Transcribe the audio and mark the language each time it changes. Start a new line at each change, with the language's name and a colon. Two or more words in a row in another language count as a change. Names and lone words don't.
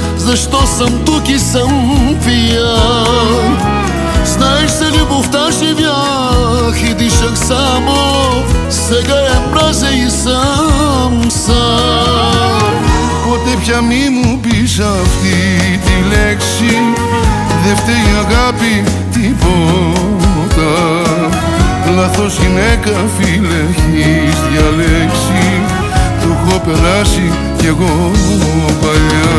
Bulgarian: защо съм тук и съм пиян. Знаеш се, любовта живях и дишах само, сега я мразя и съм сам.
Greek: Ποτέ πια μη μου πεις αυτή τη λέξη, δε φταίει η αγάπη τίποτα. Λάθος γυναίκα φίλε έχεις διαλέξει, το έχω περάσει κι εγώ παλιά.